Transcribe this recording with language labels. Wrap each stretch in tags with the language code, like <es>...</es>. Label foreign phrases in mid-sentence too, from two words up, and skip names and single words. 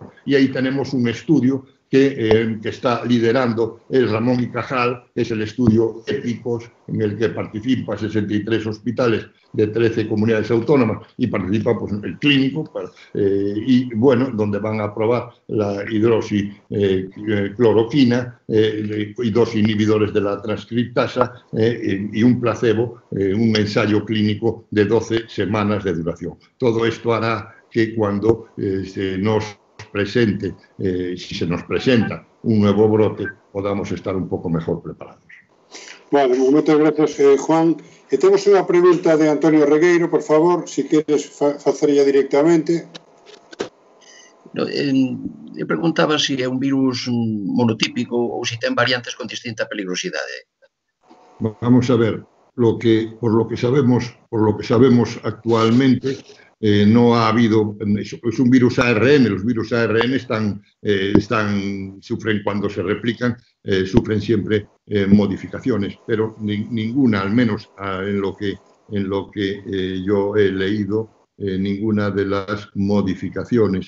<es>Y ahí tenemos un estudio que está liderando el Ramón y Cajal, que es el estudio EPICOS, en el que participan 63 hospitales de 13 comunidades autónomas y participa pues, el clínico, y bueno, donde van a probar la hidroxicloroquina y 2 inhibidores de la transcriptasa y un placebo, un ensayo clínico de 12 semanas de duración. Todo esto hará que cuando se nos presente, si se nos presenta un nuevo brote, podamos estar un pouco mejor preparados.</es> <gl>Vale, moitas gracias, Juan. E temos unha pregunta de Antonio Regueiro, por favor, se queres facerlla directamente. Eu preguntaba se é un virus monotípico ou se ten variantes con distinta peligrosidade.</gl> <es>Vamos a ver, por lo que sabemos actualmente, no ha habido, es un virus ARN, los virus ARN sufren cuando se replican, sufren siempre modificaciones, pero ninguna, al menos en lo que yo he leído, ninguna de las modificaciones.</es>